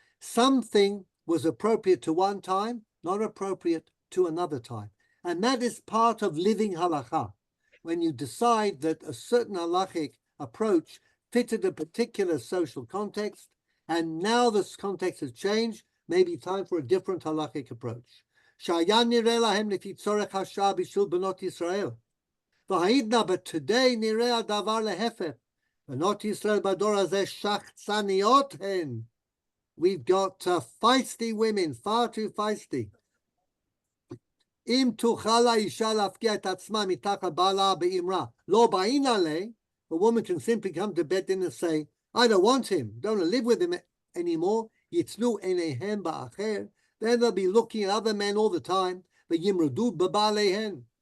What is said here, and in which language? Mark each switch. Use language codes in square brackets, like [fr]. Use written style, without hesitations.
[en] Something was appropriate to one time, not appropriate to another time. And that is part of living halakha. When you decide that a certain halachic approach fitted a particular social context, and now this context has changed, maybe time for a different halachic approach. [he] שהיה נראה להם לפי צורך השעה בשביל בנות ישראל. והעידנא, [en] but today [he] נראה הדבר להפך. בנות ישראל בדור הזה שחצניות הן. [en] We've got feisty women, far too feisty. [he] אם תוכל האישה להפקיע את עצמה מתחת בעלה באמרה, לא באין עליה, [en] a woman can simply come to bed and say, I don't want him, don't live with him anymore, [he] יצלו עיניהם באחר, [en] then they'll be looking at other men all the time, [he] וימרדו בבעליהן.